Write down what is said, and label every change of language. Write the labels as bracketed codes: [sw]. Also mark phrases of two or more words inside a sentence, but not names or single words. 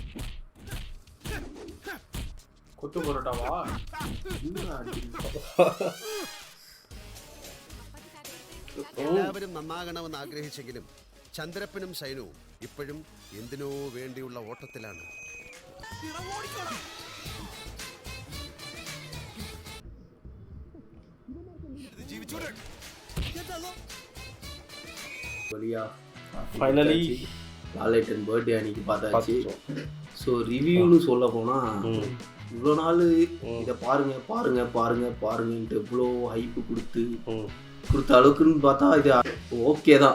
[ml] എല്ലാവരും നന്നാകണമെന്ന് ആഗ്രഹിച്ചെങ്കിലും ചന്ദ്രപ്പനും സൈനവും ഇപ്പോഴും എന്തിനോ വേണ്ടിയുള്ള ഓട്ടത്തിലാണ്. [ta] ஃபைனலி லாலேட்டன் பர்த்டே அன்னைக்கு பார்த்தாச்சு. [en] so review [ta] சொல்ல போனால் இவ்வளோ நாள் இதை பாருங்க பாருங்க பாருங்க பாருங்கன்ட்டு இவ்வளோ ஹைப்பு கொடுத்து கொடுத்த அளவுக்குன்னு பார்த்தா இது ஓகே தான்.